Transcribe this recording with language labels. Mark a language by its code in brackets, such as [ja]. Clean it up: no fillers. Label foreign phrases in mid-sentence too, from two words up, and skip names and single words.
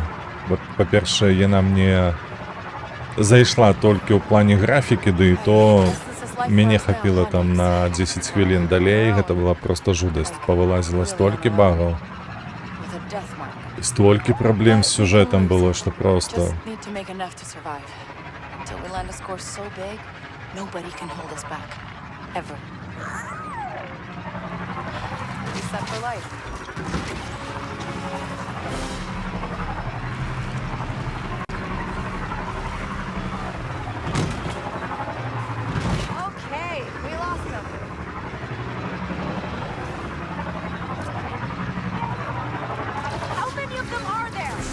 [be] Па-першае, яна мне зайшла толькі ў плане графікі, ды і то мяне хапіла там на 10 хвілін далей. Гэта была проста жудасць. Павылазіла столькі багаў. Столькі праблем з сюжэтам было, што проста... [en] Set for life. Okay, we lost them. How many of them are there?